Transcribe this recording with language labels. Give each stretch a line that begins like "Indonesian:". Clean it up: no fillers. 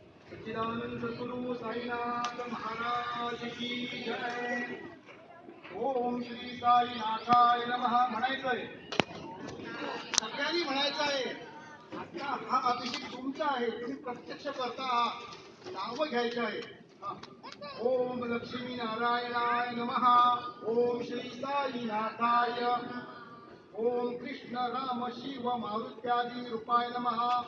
Hindi: सच्चिदानंद सद्गुरु साईनाथ महाराज की जय.
Sanskrit: ओम श्री साईनाथाय नमः
Marathi: म्हणायचंय सगळ्यांनी म्हणायचं आहे. आता हा अभिषेक तुमचा आहे तुम्ही प्रत्यक्ष करता नाव घ्यायचं आहे.
Sanskrit: ओम लक्ष्मी नारायणाय नमः. ओम श्री साईनाथाय. ओम कृष्ण राम शिव मारुत्यादि रूपाय नमः.